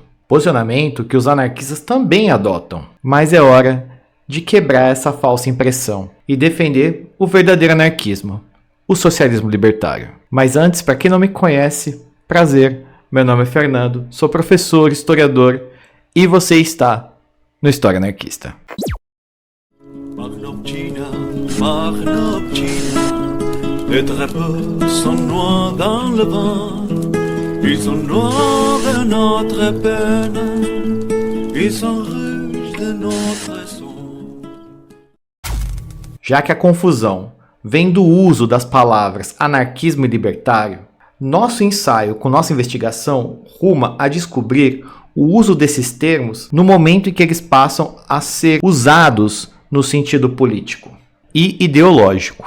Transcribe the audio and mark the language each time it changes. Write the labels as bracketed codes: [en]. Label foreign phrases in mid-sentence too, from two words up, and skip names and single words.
[pt] Posicionamento que os anarquistas também adotam, mas é hora de quebrar essa falsa impressão e defender o verdadeiro anarquismo, o socialismo libertário. Mas antes, para quem não me conhece, prazer, meu nome é Fernando, sou professor, historiador e você está no História Anarquista. [fr] Les drapeaux sont noirs dans le vent, ils sont noirs de notre peine, ils sont rouges de notre sang. [pt] Já que a confusão vem do uso das palavras anarquismo e libertário, nosso ensaio com nossa investigação ruma a descobrir o uso desses termos no momento em que eles passam a ser usados no sentido político e ideológico.